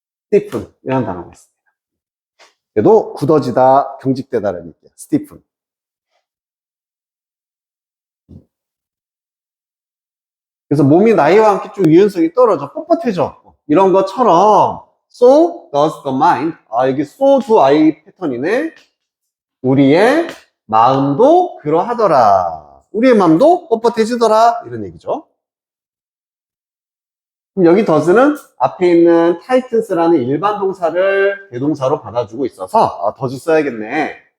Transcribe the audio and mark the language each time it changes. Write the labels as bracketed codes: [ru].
[ko] 스티픈 이라는 단어가 있습니다. 그래도 굳어지다, 경직되다라는 얘기야. 스티픈. 그래서 몸이 나이와 함께 좀 유연성이 떨어져, 뻣뻣해져. 이런 것처럼 [en] so does the mind. [ko] 여기 [en] so do I [ko] 패턴이네. 우리의 마음도 그러하더라. 우리의 마음도 뻣뻣해지더라. 이런 얘기죠. 그럼 여기 does는 앞에 있는 tightens라는 일반 동사를 대동사로 받아주고 있어서 does 써야겠네.